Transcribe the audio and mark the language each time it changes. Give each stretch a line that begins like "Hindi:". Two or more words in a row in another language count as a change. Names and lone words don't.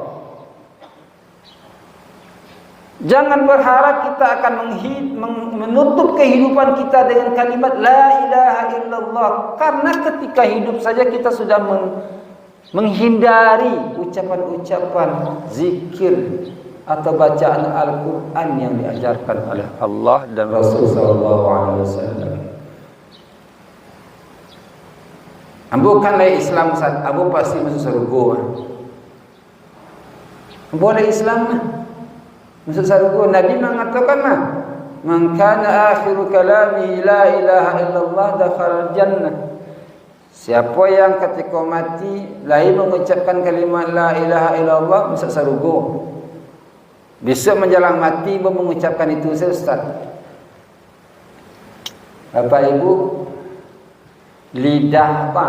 Indonesian: Jangan berharap kita akan menutup kehidupan kita dengan kalimat
Arabic: La ilaha illallah.
Indonesian: Karena ketika hidup saja kita sudah menghindari ucapan-ucapan zikir atau bacaan Al-Quran yang diajarkan oleh Allah dan Rasul
Arabic: sallallahu alaihi wasallam.
Minangkabau: Ambo kan lai Islam saat Ambo pasti masuk surga. Ambo lai Islam masuk surga.
Indonesian: Nabi mengatakan
Arabic: man kana akhiru kalami la ilaha illallah dakhala jannah.
Indonesian: Siapa yang ketika mati lain mengucapkan kalimat
Arabic: la ilaha illallah
Indonesian: masuk surga. Besok menjelang mati baru mengucapkan itu Ustaz. Bapak Ibu, lidah apa?